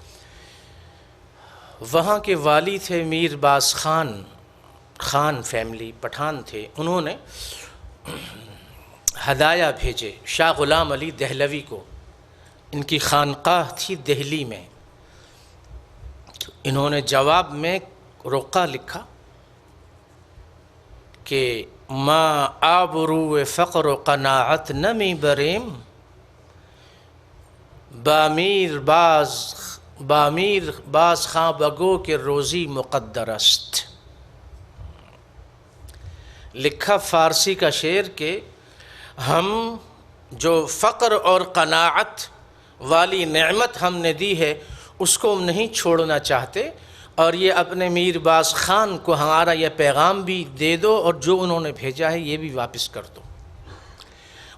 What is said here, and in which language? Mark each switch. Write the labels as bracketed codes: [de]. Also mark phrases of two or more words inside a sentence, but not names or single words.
[ur] وہاں کے والی تھے میر باز خان فیملی، پٹھان تھے، انہوں نے ہدایہ بھیجے شاہ غلام علی دہلوی کو، ان کی خانقاہ تھی دہلی میں۔ انہوں نے جواب میں رقعہ لکھا کہ [fa] ما آبرو فقر و قناعت نمی بریم، بامیر باز خاں بگو کہ روزی مقدر است۔ [ur] لکھا فارسی کا شعر کہ ہم جو فقر اور قناعت والی نعمت ہم نے دی ہے اس کو ہم نہیں چھوڑنا چاہتے، اور یہ اپنے میر باز خان کو ہمارا یہ پیغام بھی دے دو اور جو انہوں نے بھیجا ہے یہ بھی واپس کر دو۔